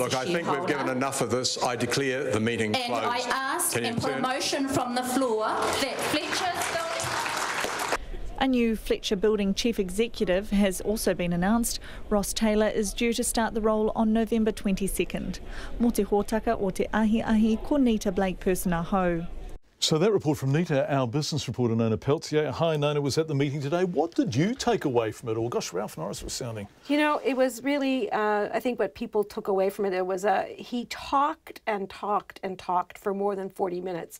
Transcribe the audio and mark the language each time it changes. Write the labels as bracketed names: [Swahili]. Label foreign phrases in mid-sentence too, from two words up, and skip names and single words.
[English] Look, I think we've given enough of this. I declare the meeting closed. And I ask and put a motion from the floor that Fletcher's building... A new Fletcher Building Chief Executive has also been announced. Ross Taylor is due to start the role on November 22nd. [Māori] Mō te hōtaka o te ahi, ko Nita Blake-Person aho. [English] So that report from Nita, our business reporter Nona Peltier. Hi, Nona was at the meeting today. What did you take away from it all? Gosh, Ralph Norris was sounding. You know, it was really, I think what people took away from it was he talked and talked and talked for more than 40 minutes.